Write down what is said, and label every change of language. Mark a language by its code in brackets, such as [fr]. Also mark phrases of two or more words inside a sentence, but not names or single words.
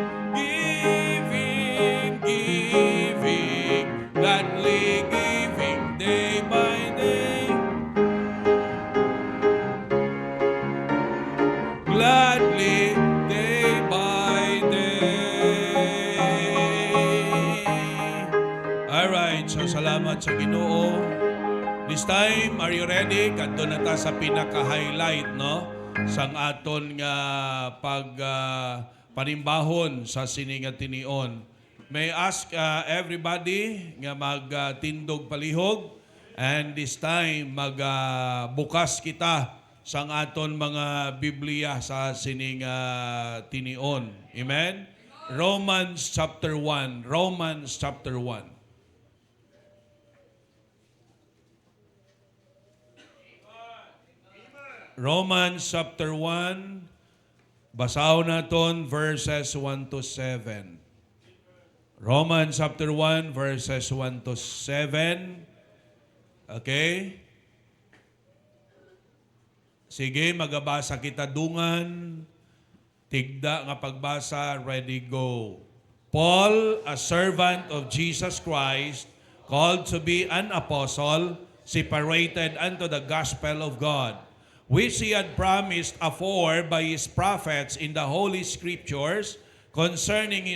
[en] Giving, giving, gladly giving day by day. Gladly day by day. Alright, so [hil] salamat sa Ginoo. [en] This time, are you ready? [hil] Kadto na ta sa pinaka-highlight, no? Sang aton nga panimbahon sa sininga tinion. May [en] ask everybody [hil] nga magtindog palihog, [en] and this time [hil] magbukas kita sang aton mga Biblia sa sininga tinion. [en] Amen? Romans chapter 1. Romans chapter 1. Romans chapter 1, [hil] basaw naton [en] verses 1 to 7. Romans chapter 1, verses 1 to 7. Okay? [hil] Sige, magabasa kita dungan. Tigda nga pagbasa, [en] ready, go. Paul, a servant of Jesus Christ, called to be an apostle, separated unto the gospel of God, which he had promised afore by his prophets in the Holy Scriptures, concerning his